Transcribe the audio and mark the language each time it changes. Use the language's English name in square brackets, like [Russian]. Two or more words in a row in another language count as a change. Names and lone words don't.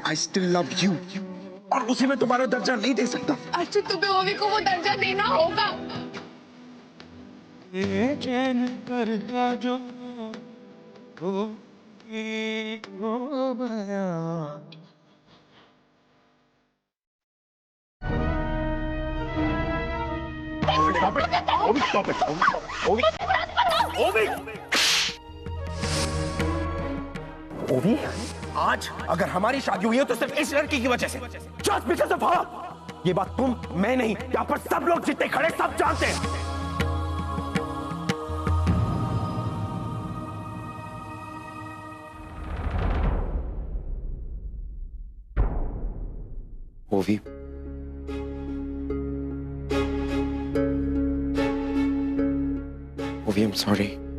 [English] I still love you. [Hindi] और उसे मैं तुम्हारा दर्जा नहीं दे सकता। अर्जुन, तुम्हें ओवी को वो दर्जा देना होगा। ये चैन करता जो हो गया। [English] Stop it! Ovi, stop it! Ovi! Ovi! [Hindi] ओवी, आज अगर हमारी शादी हुई है तो सिर्फ इस लड़की की वजह से। [English] Just because of her! [Hindi] ये बात तुम, मैं नहीं, यहाँ पर सब लोग जितने खड़े सब जानते हैं। ओवी, ओवी, [English] I'm sorry.